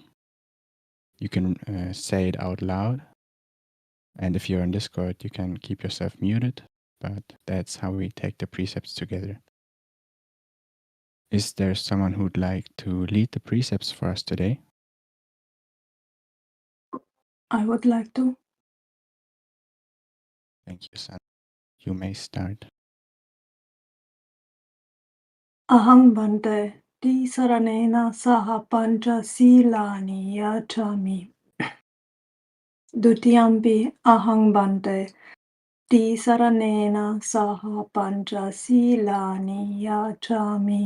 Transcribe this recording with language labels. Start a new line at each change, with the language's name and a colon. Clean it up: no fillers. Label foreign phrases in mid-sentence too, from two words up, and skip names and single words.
English: You can say it out loud, and if you're on Discord, you can keep yourself muted, but that's how we take the precepts together. Is there someone who'd like to lead the precepts for us today? I would like to. Thank you, San. You may start.
Pali: Aham bante tisaranena saha pancha silani yachami. Dutiyampi aham bante tisaranena saha pancha silani yachami.